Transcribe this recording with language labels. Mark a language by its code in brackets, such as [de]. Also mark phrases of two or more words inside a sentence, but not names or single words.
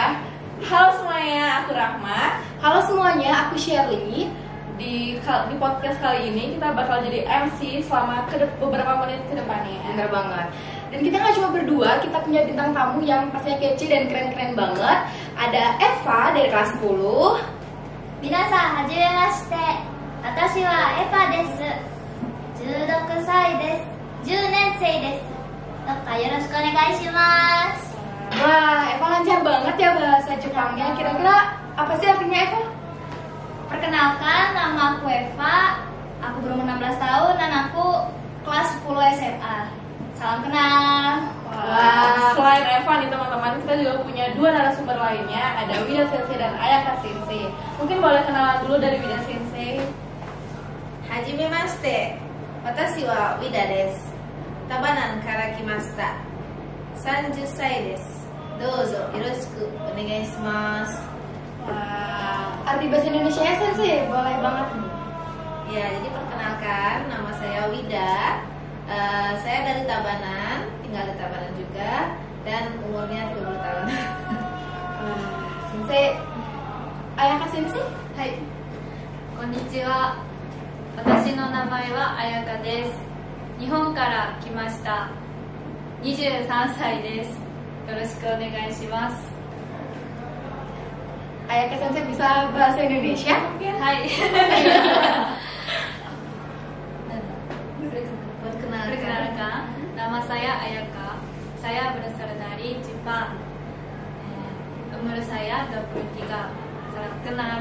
[id] Halo semuanya, aku Rahma. Halo semuanya, aku Shirley. Di podcast kali ini kita bakal jadi MC selama beberapa menit ke depannya. Bener banget. Dan kita nggak cuma berdua, kita punya bintang tamu yang pastinya kece dan keren-keren banget. Ada Eva dari kelas 10. [ja] 皆さん、はじめまして。私はエパです。16歳です。10年生です。どうかよろしくお願いします。 [id] Wah, Eva lancar banget ya bahasa Jepangnya. Kira-kira apa sih artinya Eva? Perkenalkan, nama aku Eva. Aku berumur 16 tahun dan aku kelas 10 SMA. Salam kenal. Wah, selain Eva nih teman-teman, kita juga punya dua narasumber lainnya, ada Wida Sensei dan Ayaka Sensei. Mungkin boleh kenalan dulu dari Wida Sensei. [ja] はじめまして。私はウィダです。タバナンから来ました。30歳です。どうぞよろしくお願いします。 [id] Wah, arti bahasa Indonesia ya Sensei? Boleh banget nih. Ya, jadi perkenalkan, nama saya Wida. Saya dari Tabanan, tinggal di Tabanan juga, dan umurnya 30 tahun. Sensei, Ayaka Sensei? [ja] はい。こんにちは。私の名前はあやかです。日本から来ました。23歳です。よろしくお願いします。 [id] Ayaka Sensei bisa bahasa Indonesia? [ja] はい。 [id] Perkenalkan, nama saya Ayaka. Saya berasal dari Jepang. Umur saya 23. Salam kenal.